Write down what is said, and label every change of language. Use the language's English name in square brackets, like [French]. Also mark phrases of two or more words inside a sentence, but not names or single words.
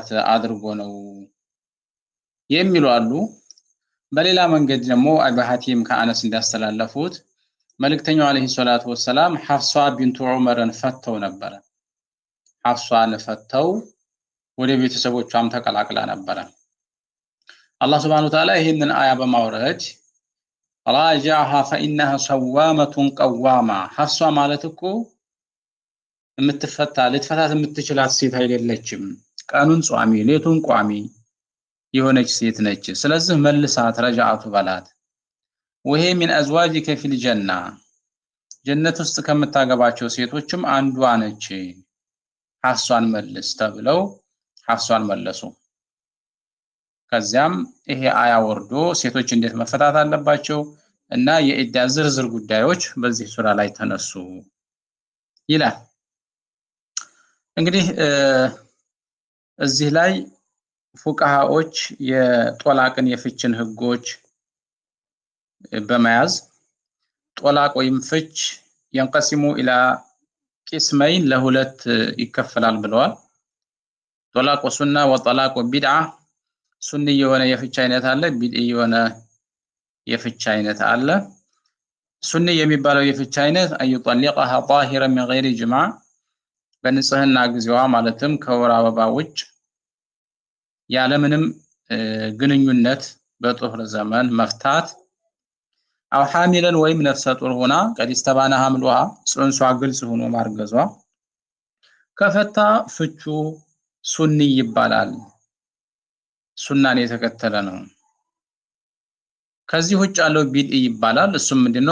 [Amharic] አድርጎ ነው የሚሉ አሉ። በሌላ መንገድ ደግሞ አልባሃቲም ከአነስ እንዳስተላለፉት መልእክተኛው አለይሂ ሰላቱ ወሰላም ሐፍሷ ቢንቱ ዑመርን ፈተው ነበር። ሐፍሷን ፈተው ወደ ቤተሰቦቿም ተቀላቅላ ነበር። አላህ [Arabic] سبحانه وتعالى [Amharic] ይሄንን አያ በማውረድ ራጃሃ [Arabic] فإنها صوامة قوامة [Amharic] ሐፍሷ ማለት እኮ የምትፈታ ልትፈታት የምትችላት ሴት አይደለችም። ቀኑን ጿሚ ሌቱን ቋሚ የሆነች ሴት ነች። ስለዚህ መልሳት ረጃአቱ በላት ወሄ [Arabic] من أزواجك في الجنة [Amharic] ጀነት ውስጥ ከምታገባቸው ሴቶችም አንዷ ነች። ሐፍሷን መልስ ተብለው ሐፍሷን መለሱ። ከዚያም ይሄ አያ ወርዶ ሴቶች እንዴት መፈታት አለባቸው እና የኢዳ ዝርዝር ጉዳዮች በዚህ ሱራ ላይ ተነሱ ይላል። እንግዲህ እዚህ ላይ ፉቃሃዎች የጦላቅን የፍችን ህጎች በመያዝ ጦላቅ ወይም ፍች [Arabic] ينقسم الى قسمين [Amharic] ለሁለት ይከፈላል ብለዋል። [Arabic] طلاق السنة وطلاق البدعة [Amharic] ሱኒ የሆነ የፍች አይነት አለ፣ ቢድዒ የሆነ የፍች አይነት አለ። ሱኒ የሚባለው የፍች አይነት [Arabic] أن يطلقها طاهرا من غير جماع [Amharic] በንጽህና ጊዜዋ ማለትም ከወር አበባ ውጭ ያለምንም ግንኙነት በጦር ዘመን መፍታት [Arabic] أو حاملا [Amharic] ወይም ነፍሰ ጡር ሆና [Arabic] قد استبان حملها [Amharic] ጽንሷ ግልጽ ሆኖ ማርገዟ ከፈታ ፍቹ ሱኒ ይባላል። ሱናን የተከተለ ነው። ከዚህ ውጭ ያለው ቢድኢ ይባላል። እሱም ምንድነው?